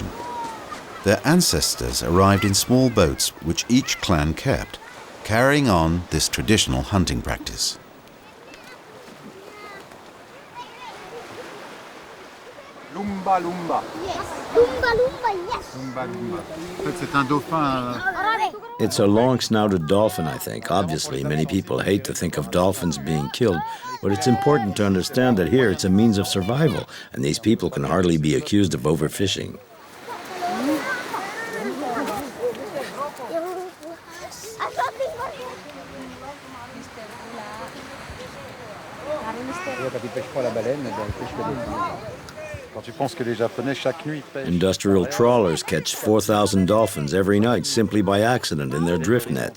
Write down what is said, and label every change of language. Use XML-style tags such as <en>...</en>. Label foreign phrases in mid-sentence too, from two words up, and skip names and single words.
<en>Their ancestors arrived in small boats which each clan kept, carrying on this traditional hunting practice. Lumba lumba. Yes. Lumba lumba, yes. Lumba lumba.</en> <fr>En fait, c'est un dauphin.</fr> <en>It's a long-snouted dolphin, I think. Obviously, many people hate to think of dolphins being killed, but it's important to understand that here it's a means of survival, and these people can hardly be accused of overfishing. Industrial trawlers catch 4,000 dolphins every night simply by accident in their drift nets.</en>